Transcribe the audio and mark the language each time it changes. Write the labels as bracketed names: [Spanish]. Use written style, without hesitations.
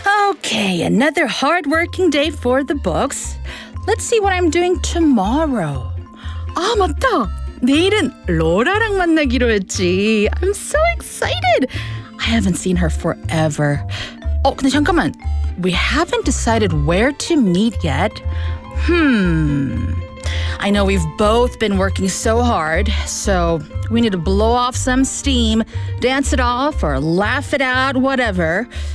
[English] Okay, another hard-working day for the books. Let's see what I'm doing tomorrow. [Korean] 아, 맞다. 내일은 로라랑 만나기로 했지. [English] I'm so excited. I haven't seen her forever. [Korean] 근데 잠깐만. [English] We haven't decided where to meet yet. I know we've both been working so hard, so we need to blow off some steam, dance it off, or laugh it out, whatever.